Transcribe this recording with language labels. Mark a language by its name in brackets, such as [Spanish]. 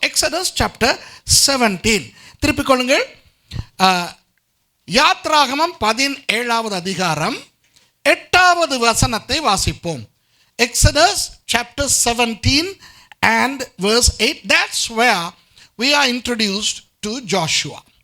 [English] Exodus chapter 17. [Tamil] திருப்பிக் கொள்ளுங்கள். யாத்ராகமம் 17வது அதிகாரம் 8வது வசனத்தை வாசிப்போம். [English] Exodus chapter 17 and verse 8. That's where we are introduced to Joshua.